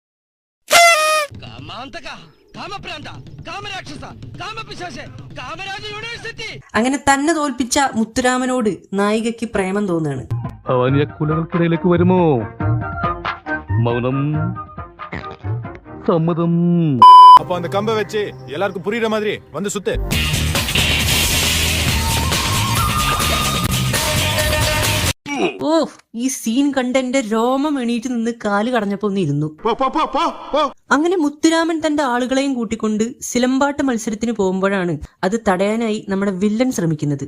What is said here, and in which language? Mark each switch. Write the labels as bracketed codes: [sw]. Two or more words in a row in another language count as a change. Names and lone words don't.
[ml] അങ്ങനെ തന്നെ തോൽപ്പിച്ച മുത്തുരാമനോട് നായികയ്ക്ക് പ്രേമം തോന്നുകയാണ്. കുലകൾക്കിടയിലേക്ക് വരുമോ? മൗനം സമ്മതം. [ta] அப்போ அந்த கம்பை வச்சு எல்லாருக்கும் புரியுற மாதிரி வந்து சுத்து. [ml] ഓ ഈ സീൻ കണ്ട് എന്റെ രോമം എണീറ്റ് നിന്ന് കാല് കടഞ്ഞപ്പോ ഒന്ന് ഇരുന്നു. അങ്ങനെ മുത്തുരാമൻ തന്റെ ആളുകളെയും കൂട്ടിക്കൊണ്ട് സിലമ്പാട്ട് മത്സരത്തിന് പോകുമ്പോഴാണ് അത് തടയാനായി നമ്മുടെ വില്ലൻ ശ്രമിക്കുന്നത്.